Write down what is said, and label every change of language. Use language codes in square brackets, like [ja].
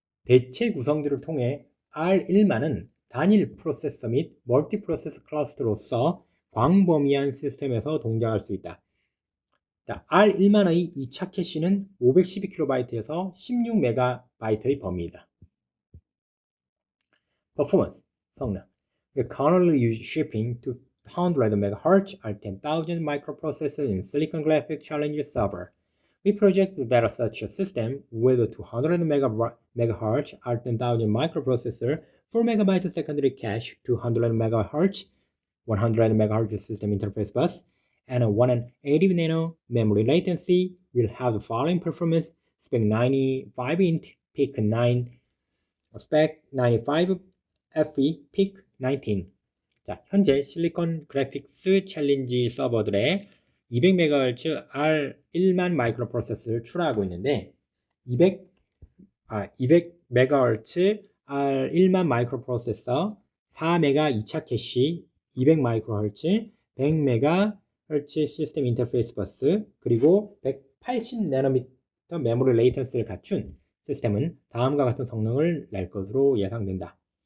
[ko] 대체 구성들을 통해 R1만은 단일 프로세서 및 멀티프로세서 클러스터로서 광범위한 시스템에서 동작할 수 있다. 자, R1만의 2차 캐시는 512kb에서 16MB의 범위이다. [en] Performance, 성능. We're currently shipping to 100 MHz R10000 microprocessor in Silicon Graphics Challenger server. We project that such a system with a 200 MHz R10000 microprocessor, 4 MB secondary cache, 200 MHz, 100 MHz system interface bus, and a 180 nano memory latency will have the following performance: spec 95 int, peak 9, spec 95 FE, peak 19. [ko] 자, 현재 실리콘 그래픽스 챌린지 서버들의 200MHz R1만 마이크로 프로세서를 출하하고 있는데 200MHz R1만 마이크로 프로세서 4메가 2차 캐시 200MHz 100MHz 시스템 인터페이스 버스 그리고 180나노미터 메모리 레이턴스를 갖춘 시스템은 다음과 같은 성능을 낼 것으로 예상된다.